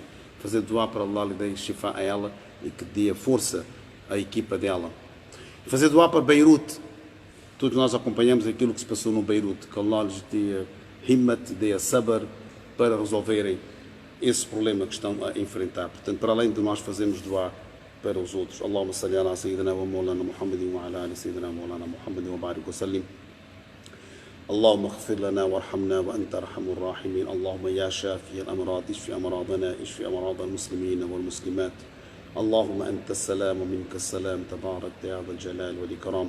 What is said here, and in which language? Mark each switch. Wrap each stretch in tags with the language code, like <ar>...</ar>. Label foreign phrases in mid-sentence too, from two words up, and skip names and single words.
<pt>Fazer dua para Allah lhe dê Shifa a ela e que dê a força à equipa dela. Fazer dua para Beirute. Todos nós acompanhamos aquilo que se passou no Beirute. Que Allah lhes dê himmat, dê a sabr para resolverem esse problema que estão a enfrentar. Portanto, para além de nós fazermos dua para os outros,</pt> <ar>اللهم صل على سيدنا ومولانا محمد وعلى آل سيدنا مولانا محمد وبارك وسلم. اللهم اغفر لنا وارحمنا وأنت أرحم الراحمين. اللهم يا شافي الأمراض اشف أمراضنا اشف أمراض المسلمين والمسلمات. اللهم أنت السلام ومنك السلام تبارك يا ذا الجلال والإكرام.</ar>